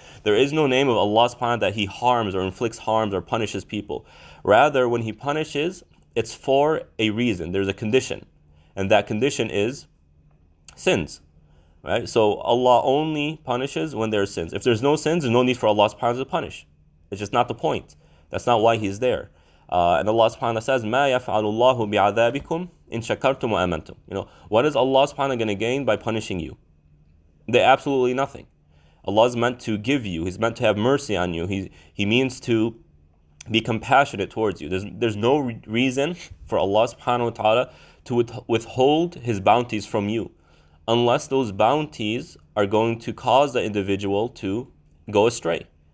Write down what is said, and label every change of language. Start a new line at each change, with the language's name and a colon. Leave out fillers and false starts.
English: There is no name of Allah subhanahu wa ta'ala that He harms or inflicts harms or punishes people. Rather, when He punishes, it's for a reason. There's a condition. And that condition is sins. Right? So Allah only punishes when there are sins. If there's no sins, there's no need for Allah subhanahu wa ta'ala to punish. It's just not the point. That's not why He's there.
Arabic: And Allah subhanahu wa ta'ala says, مَا يَفْعَلُ اللَّهُ بِعَذَابِكُمْ إِن شَكَرْتُمْ وَآمَنْتُمْ.
English: What is Allah subhanahu wa ta'ala going to gain by punishing you? Absolutely nothing. Allah is meant to give you. He's meant to have mercy on you. He means to be compassionate towards you. There's no reason for Allah subhanahu wa ta'ala to withhold His bounties from you, unless those bounties are going to cause the individual to go astray.